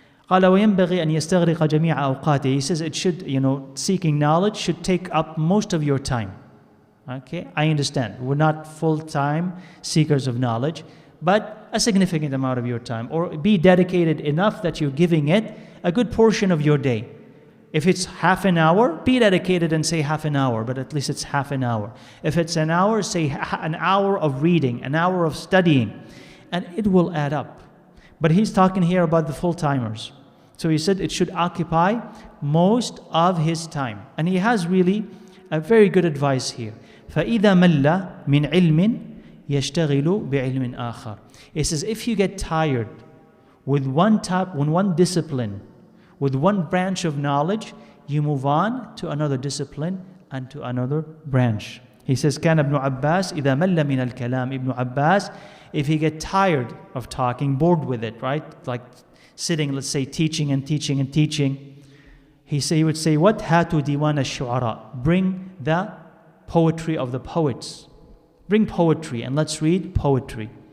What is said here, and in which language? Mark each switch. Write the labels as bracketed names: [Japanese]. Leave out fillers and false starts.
[Arabic] قال وينبغي أن يستغرق جميع أوقاته. [English] He says it should, seeking knowledge should take up most of your time. Okay, I understand. We're not full-time seekers of knowledge, but a significant amount of your time, or be dedicated enough that you're giving it a good portion of your day. If it's half an hour, be dedicated and say half an hour, but at least it's half an hour. If it's an hour, say an hour of reading, an hour of studying, and it will add up. But he's talking here about the full-timers. So he said it should occupy most of his time. And he has really a very good advice here. [Arabic] فَإِذَا مَلَّ مِنْ عِلْمٍ يَشْتَغِلُ بِعِلْمٍ آخَرٍ. [English] He says if you get tired with one discipline, with one branch of knowledge, you move on to another discipline and to another branch. He says, [Arabic] كان ابن عباس إذا مل من الكلام. [English] Ibn Abbas, if he get tired of talking, bored with it, right? Like sitting, let's say, teaching and teaching and teaching. He would say, what? [Arabic] هاتوا ديوان الشعراء. [English] Bring the poetry of the poets. Bring poetry and let's read poetry.